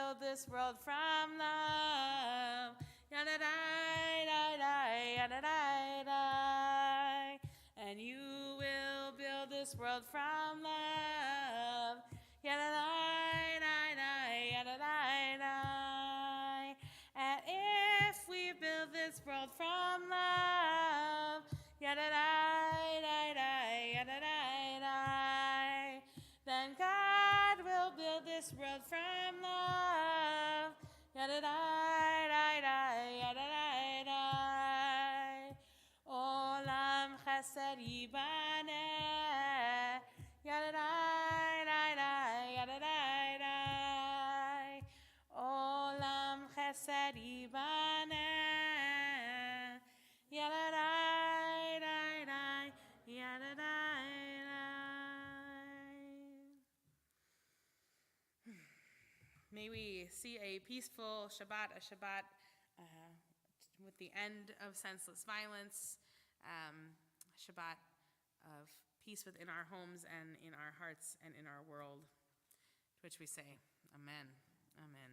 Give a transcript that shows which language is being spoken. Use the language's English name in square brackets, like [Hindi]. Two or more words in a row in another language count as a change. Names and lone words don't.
[English] this world from love. Yada-dai-dai-dai, yada-dai-dai. And you will build this world from love. Yada-dai-dai-dai, yada-dai-dai. And if we build this world from love, yada-dai-dai-dai, yada-dai-dai, then God will build this world from love. Yada-dai-dai-dai, yada-dai-dai. [Hebrew] עולם חסד יבנה. Yada-dai-dai-dai, yada-dai-dai. עולם חסד יבנה. Yada-dai-dai-dai, yada-dai-dai. [English] May we see a peaceful Shabbat, a Shabbat with the end of senseless violence, Shabbat of peace within our homes and in our hearts and in our world, to which we say, Amen, Amen.